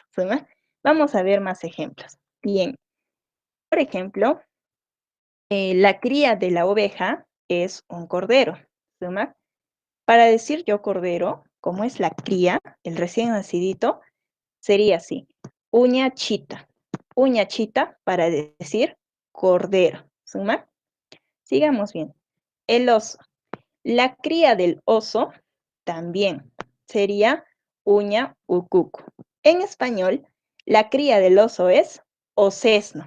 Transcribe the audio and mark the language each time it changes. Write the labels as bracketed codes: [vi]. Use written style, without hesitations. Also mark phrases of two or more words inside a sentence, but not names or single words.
[es] ¿Sí? Vamos a ver más ejemplos. Bien, por ejemplo, la cría de la oveja es un cordero. ¿Sí? Para decir yo cordero, como es la cría, el recién nacidito, sería así. [qu] Uña chita. Uña chita [es] para decir cordero. ¿Sí? Sigamos bien. El oso. La cría del oso también sería [qu] uña ucuco. [es] En español, la cría del oso es osesno.